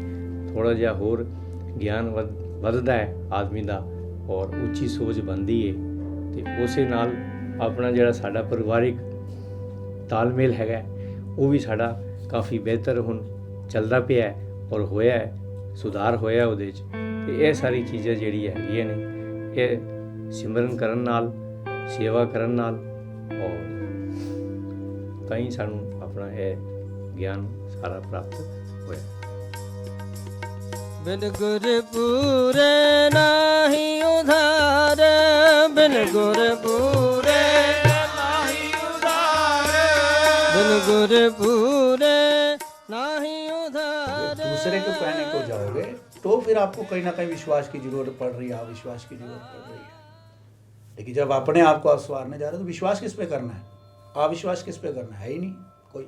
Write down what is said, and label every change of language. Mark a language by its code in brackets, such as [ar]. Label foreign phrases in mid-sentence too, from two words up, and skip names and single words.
[pa] ਥੋੜ੍ਹਾ ਜਿਹਾ ਹੋਰ ਗਿਆਨ ਵੱਧਦਾ ਹੈ ਆਦਮੀ ਦਾ, ਔਰ ਉੱਚੀ ਸੋਚ ਬਣਦੀ ਹੈ, ਤੇ ਉਸੇ ਨਾਲ ਆਪਣਾ ਜਿਹੜਾ ਸਾਡਾ ਪਰਿਵਾਰਿਕ ਤਾਲਮੇਲ ਹੈਗਾ ਉਹ ਵੀ ਸਾਡਾ ਕਾਫੀ ਬਿਹਤਰ ਹੁਣ ਚੱਲਦਾ ਪਿਆ ਹੈ, ਔਰ ਹੋਇਆ ਹੈ, ਸੁਧਾਰ ਹੋਇਆ ਉਹਦੇ 'ਚ। ਤੇ ਇਹ ਸਾਰੀ ਚੀਜ਼ਾਂ ਜਿਹੜੀਆਂ ਹੈਗੀਆਂ ਨੇ, ਇਹ ਸਿਮਰਨ ਕਰਨ ਨਾਲ, ਸੇਵਾ ਕਰਨ ਨਾਲ, ਔਰ ਤਾਂ ਹੀ ਸਾਨੂੰ ਆਪਣਾ ਇਹ ਗਿਆਨ ਸਾਰਾ ਪ੍ਰਾਪਤ ਹੋਇਆ। ਬਿਨ ਗੁਰ ਪੂਰੇ ਨਾਹੀ ਉਧਾਰ, ਬਿਨ ਗੁਰ ਪੂਰੇ ਨਾਹੀ ਉਧਾਰ, ਬਿਨ ਗੁਰ ਪੂਰੇ ਨਾਹੀ ਉਧਾਰ। [hi] दूसरे के कहने को जाओगे तो फिर आपको कहीं ना कहीं विश्वास की जरूरत पड़ रही है, अविश्वास की जरूरत पड़ रही है। लेकिन जब अपने आप को आप संवारने जा रहे हो तो विश्वास किस पे करना है, अविश्वास किस पे करना है ही नहीं कोई।